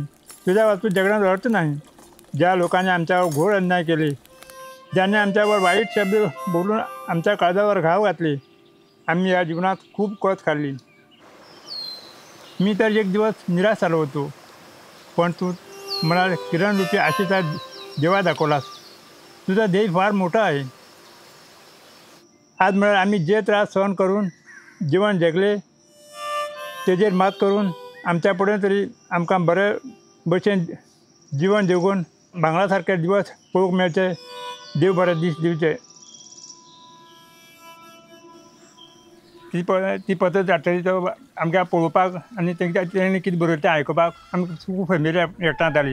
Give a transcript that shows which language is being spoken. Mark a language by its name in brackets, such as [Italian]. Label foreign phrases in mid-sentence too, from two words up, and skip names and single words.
[Marathi] तुझ्या वाचून जगण्यात अर्थ नाही. ज्या लोकांनी आमच्यावर घोर अन्याय केले, ज्यांनी आमच्यावर वाईट शब्द बोलून आमच्या काळजावर घाव घातले, आम्ही या जीवनात खूप कच खाल्ली. मी तर एक दिवस निराश झालो होतो, पण तू मला किरणरूपी आशेचा दिवा दाखवलास. तुझा ध्येय फार मोठा आहे. आज मला आम्ही जे त्रास सहन करून जीवन जगले, [Konkani] तेजेर मात करून आमच्यापुढे तरी आमकां बरे भशेन जीवन जगून भांगरासारखे दिवस पळोवंक मेळचे. देव बरे दीस दिवचे. ती पद्दत धाडटली तो आमकां पळोवपाक आनी तेणी कितें बरयलें तें आयकुपाक आमकां खूब फॅमिली एकठांय जाताली.